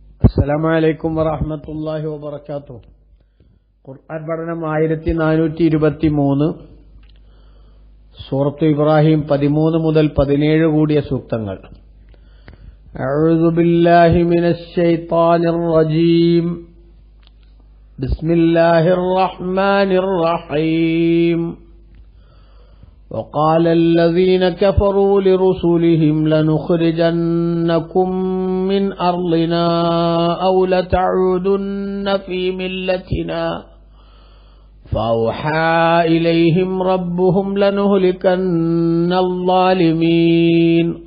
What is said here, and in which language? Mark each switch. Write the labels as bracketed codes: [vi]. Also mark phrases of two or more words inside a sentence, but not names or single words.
[ar] السلام عليكم ورحمة الله وبركاته. [ml] ഖുർആൻ പഠനം 1423, സൂറത്ത് ഇബ്രാഹിം 13 മുതൽ 17 കൂടിയ സൂക്തങ്ങൾ. [ar] أعوذ بالله من الشيطان الرجيم. بسم الله الرحمن الرحيم. وقال الذين كفروا لرسلهم لنخرجنكم من أرضنا أو لتعودن في ملتنا فأوحى إليهم ربهم لنهلكن الظالمين